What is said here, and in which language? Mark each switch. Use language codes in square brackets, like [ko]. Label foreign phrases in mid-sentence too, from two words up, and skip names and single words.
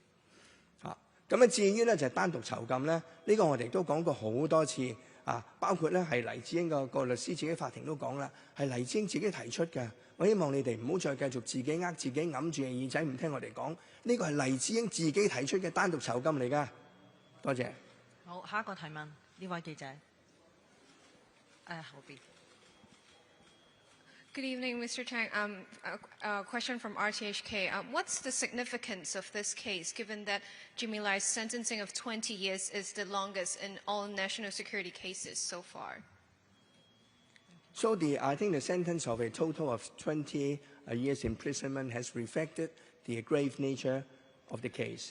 [yue] 咁至於咧就係單獨囚禁咧，呢個我哋都講過好多次包括咧係黎智英個律師自己法庭都講啦，係黎智英自己提出嘅。我希望你哋唔好再繼續自己自己揞住耳仔唔聽我哋講，呢個係黎智英自己提出嘅單獨囚禁嚟㗎。多謝。好，下一個提問，呢位記者。後邊。 [en] Good evening, Mr. Tang. A question from RTHK. What's the significance of this case, given that Jimmy Lai's sentencing of 20 years is the longest in all national security cases so far? So I think the sentence of a total of 20 years imprisonment has reflected the grave nature of the case.